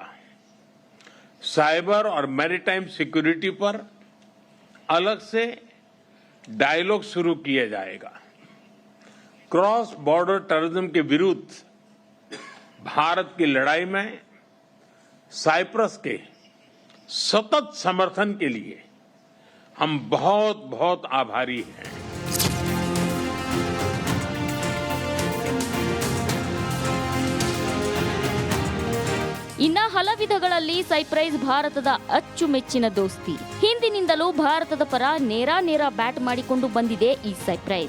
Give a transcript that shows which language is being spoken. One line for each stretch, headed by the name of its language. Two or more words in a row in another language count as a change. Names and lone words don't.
Hindi: साइबर और
English: maritime security
Hindi: पर अलग से डायलॉग शुरू किया जाएगा.
English: cross border terrorism
Hindi: के विरुद्ध भारत की लड़ाई में साइप्रस के सतत समर्थन के लिए हम बहुत बहुत आभारी हैं.
Kannada: ಇನ್ನ ಹಲವಿಧಗಳಲ್ಲಿ ಸೈಪ್ರಸ್ ಭಾರತದ ಅಚ್ಚುಮೆಚ್ಚಿನ ದೋಸ್ತಿ. ಹಿಂದಿನಿಂದಲೂ ಭಾರತದ ಪರ ನೇರ ಬ್ಯಾಟ್ ಮಾಡಿಕೊಂಡು ಬಂದಿದೆ ಈ ಸೈಪ್ರಸ್.